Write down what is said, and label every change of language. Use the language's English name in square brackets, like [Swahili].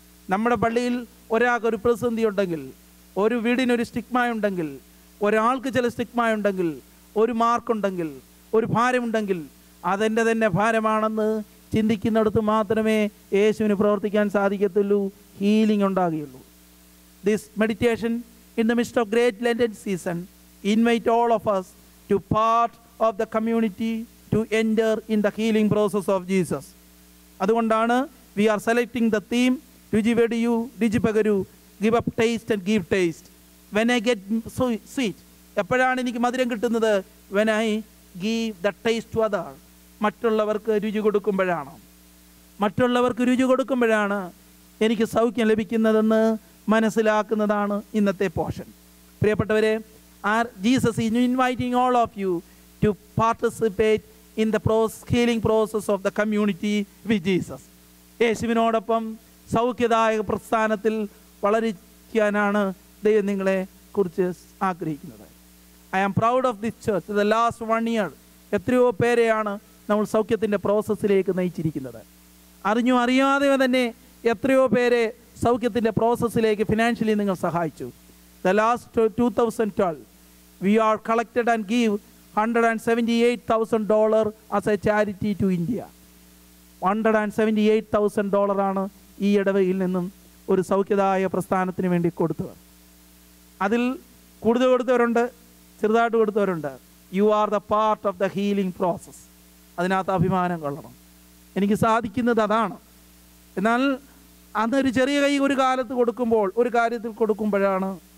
[Malayalam] നമ്മുടെ പള്ളിയിൽ ഒരാൾക്കൊരു പ്രതിസന്ധി ഉണ്ടെങ്കിൽ, ഒരു വീടിനൊരു സ്റ്റിഗ്മ ഉണ്ടെങ്കിൽ, ഒരാൾക്ക് ചില സ്റ്റിഗ്മ ഉണ്ടെങ്കിൽ, ഒരു മാർക്കുണ്ടെങ്കിൽ, ഒരു ഭാരമുണ്ടെങ്കിൽ അതെൻ്റെ തന്നെ ഭാരമാണെന്ന് ചിന്തിക്കുന്നിടത്ത് മാത്രമേ യേശുവിന് പ്രവർത്തിക്കാൻ സാധിക്കത്തുള്ളൂ, healing ഉണ്ടാകുകയുള്ളൂ. [English] This meditation in the mist of great Lenten season invite all of us to part of the community to enter in the healing process of Jesus. [Malayalam] അതുകൊണ്ടാണ് [English] we are selecting the theme [Malayalam] രുചി വെടിയു രുചി പകരൂ, [English] give up taste and give taste. When I get sweet, [Malayalam] എപ്പോഴാണ് എനിക്ക് മധുരം കിട്ടുന്നത്? [English] when I give the taste to other. [Malayalam] മറ്റുള്ളവർക്ക് രുചി കൊടുക്കുമ്പോഴാണ്, മറ്റുള്ളവർക്ക് രുചി കൊടുക്കുമ്പോഴാണ് എനിക്ക് സൗഖ്യം ലഭിക്കുന്നതെന്ന് മനസ്സിലാക്കുന്നതാണ് ഇന്നത്തെ പോർഷൻ. പ്രിയപ്പെട്ടവരെ, [English] Jesus is inviting all of you to participate in the healing process of the community with Jesus. [Malayalam] യേശുവിനോടൊപ്പം സൗഖ്യദായക പ്രസ്ഥാനത്തിൽ വളരാനാണ് ദൈവം നിങ്ങളെ കുറിച്ച് ആഗ്രഹിക്കുന്നത്. [English] I am proud of this church. The last 1 year [Malayalam] എത്രയോ പേരെയാണ് നമ്മൾ സൗഖ്യത്തിൻ്റെ പ്രോസസ്സിലേക്ക് നയിച്ചിരിക്കുന്നത്. അറിയാതെ തന്നെ എത്രയോ പേരെ സൗഖ്യത്തിൻ്റെ പ്രോസസ്സിലേക്ക് ഫിനാൻഷ്യലി നിങ്ങൾ സഹായിച്ചു. [English] The last 2012 we are collected and give $178,000 as a charity to India. [Malayalam] $178,000 ആണ് ഈ ഇടവകയിൽ നിന്നും ഒരു സൗഖ്യദായ പ്രസ്ഥാനത്തിന് വേണ്ടി കൊടുത്തത്. അതിൽ കൂടുതൽ കൊടുത്തവരുണ്ട്, ചെറുതായിട്ട് കൊടുത്തവരുണ്ട്. [English] You are the part of the healing process. [Malayalam] അതിനകത്ത് അഭിമാനം കൊള്ളണം. എനിക്ക് സാധിക്കുന്നത് അതാണ്. എന്നാൽ അതൊരു ചെറിയ കൈ ഒരു കാലത്ത് കൊടുക്കുമ്പോൾ, ഒരു കാര്യത്തിൽ കൊടുക്കുമ്പോഴാണ്